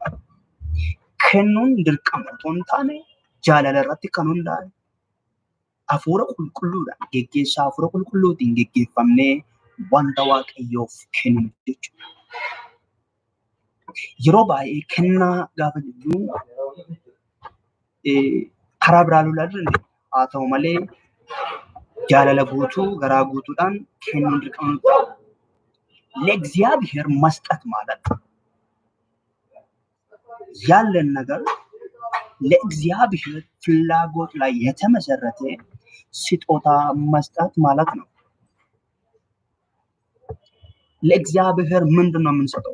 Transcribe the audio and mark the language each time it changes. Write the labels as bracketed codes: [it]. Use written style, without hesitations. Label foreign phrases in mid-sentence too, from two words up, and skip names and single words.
[om] Kennuun dirqama otoo hin taane jaalala irratti kan hundaa'e hafuura qulqulluudhaan geggeessaa hafuura qulqulluutiin geggeeffamnee wanta waaqayyoof kennu jechuudha. Yeroo baay'ee kennaa gaafa jennu karaa biraa ilaaluu dandeenya. Haa ta'u malee jaalala guutuu garaa guutuudhaan kennuun dirqama nuti ta'u. [am] ለእግዚአብሔር መስጠት ማለት ያለን ነገር ለእግዚአብሔር ፍላጎት ላይ የተመሰረተ ስጦታ መስጠት ማለት ነው። ለእግዚአብሔር ምንድነው የምንሰጠው?